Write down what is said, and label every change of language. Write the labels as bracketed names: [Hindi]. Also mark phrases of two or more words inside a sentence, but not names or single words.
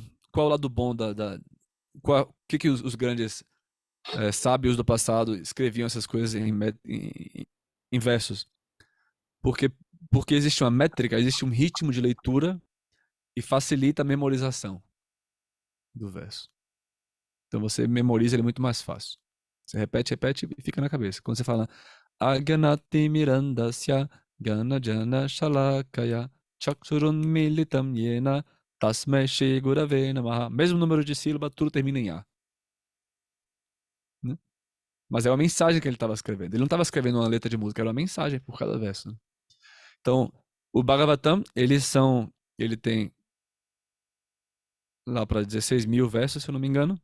[Portuguese] Qual é o lado bom o que os grandes sábios do passado escreviam essas coisas em versos? Porque, porque existe uma métrica, existe um ritmo de leitura e facilita a memorização do verso. Então você memoriza ele muito mais fácil. Você repete, repete e fica na cabeça. Quando você fala [Sanskrit] Aganati Mirandasya Gana Jana Shalakaya Chaksurun Militam Yena Tasmai Shri Gurave Namaha. [Portuguese] Mesmo número de sílaba, tudo termina em A. Né? Mas é uma mensagem que ele estava escrevendo. Ele não estava escrevendo uma letra de música, era uma mensagem por cada verso. Né? Então, o Bhagavatam, ele tem lá para 16 mil versos, se eu não me engano.